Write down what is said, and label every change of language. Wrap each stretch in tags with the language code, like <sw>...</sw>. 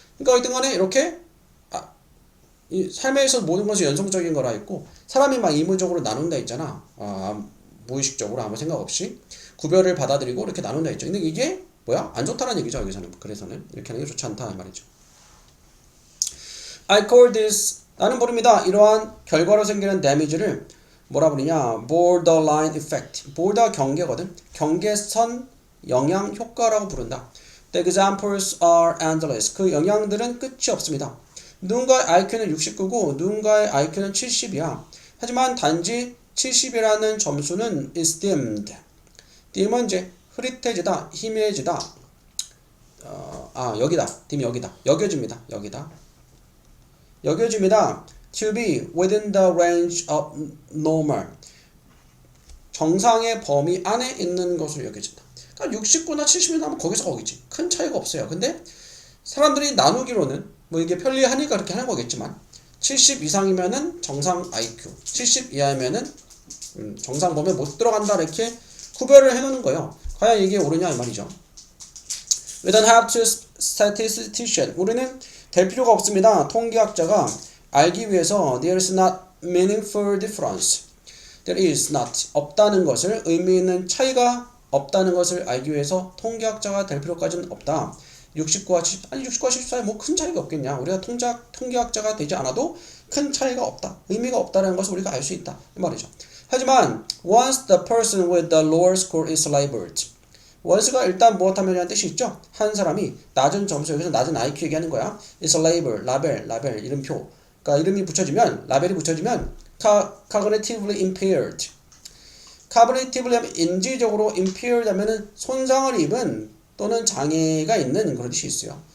<ko>그러니까 어쨌든 간에 이렇게 이 삶에서 모든 것이 연속적인 거라 있고 사람이 막 의무적으로 나눈다 있잖아. 무의식적으로 아무 생각 없이 구별을 받아들이고 이렇게 나눈다 있죠. 근데 이게 뭐야? 안 좋다는 얘기죠. 여기서는. 그래서는 이렇게 하는 게 좋지 않다는 말이죠.</ko> <en>I call this</en> <ko>나는 부릅니다. 이러한 결과로 생기는 damage를 뭐라 부르냐? borderline effect. border 경계거든. 경계선 영향 효과라고 부른다.</ko> <en>The examples are endless.</en> <ko>그 영향들은 끝이 없습니다. 누군가의 IQ는 69고 누군가의 IQ는 70이야. 하지만 단지 70이라는 점수는</ko> <en>is dimmed.</en> <ko>dim은 이제 흐릿해지다, 희미해지다. 여기다. dim 여기다. 여겨집니다. 여겨집니다.</ko> <en>To be within the range of normal.</en> <ko>정상의 범위 안에 있는 것으로 여겨진다. 그러니까 69나 70이 나면 거기지. 큰 차이가 없어요. 근데 사람들이 나누기로는 뭐 이게 편리하니까 그렇게 하는 거겠지만 70 이상이면은 정상 IQ, 70 이하면은 정상 범위에 못 들어간다 이렇게 구별을 해놓는 거예요. 과연 이게 옳으냐 이 말이죠.</ko> <en>We don't have to statistician.</en> <ko>우리는 될 필요가 없습니다. 통계학자가 알기 위해서</ko> <en>there is not meaningful difference. There is not</en> <ko>없다는 것을 의미 있는 차이가 없다는 것을 알기 위해서 통계학자가 될 필요까지는 없다. 69와 70 아니 69와 74에 뭐 큰 차이가 없겠냐. 우리가 통계학자가 되지 않아도 큰 차이가 없다. 의미가 없다는 것을 우리가 알 수 있다. 이 말이죠. 하지만</ko> <en>once the person with the lower score is labeled.</en> <ko>once가 일단 무엇하면이라는 뜻이 있죠. 한 사람이 낮은 점수 여기서 낮은 IQ 얘기하는 거야.</ko> <en>is label,</en> <ko>라벨 이름표. 그러니까 이름이 붙여지면 라벨이 붙여지면</ko> <en>cognitively impaired.</en> <ko>cognitively 하면 인지적으로 impaired 하면은 손상을 입은 또는 장애가 있는 그런 뜻이 있어요.</ko>